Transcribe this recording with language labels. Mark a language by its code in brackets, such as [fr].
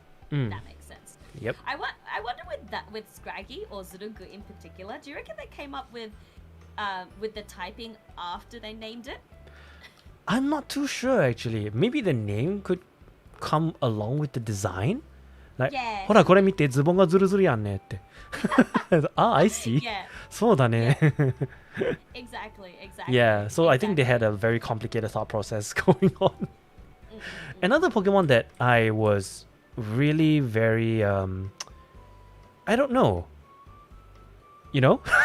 [en] That makes sense. Yep. I wonder with scraggy or zurugu in particular, do you reckon they came up with the typing after they named it? I'm not too sure actually. Maybe the name could come along with the design. [ja] Like, ほらこれ見てズボンがズルズルやんねって。 [en] I see. Yeah. [ja] そうだね。 [en] Exactly. Yeah, so I think they had a very complicated thought process going on. Another Pokemon that I was really very I don't know. You know?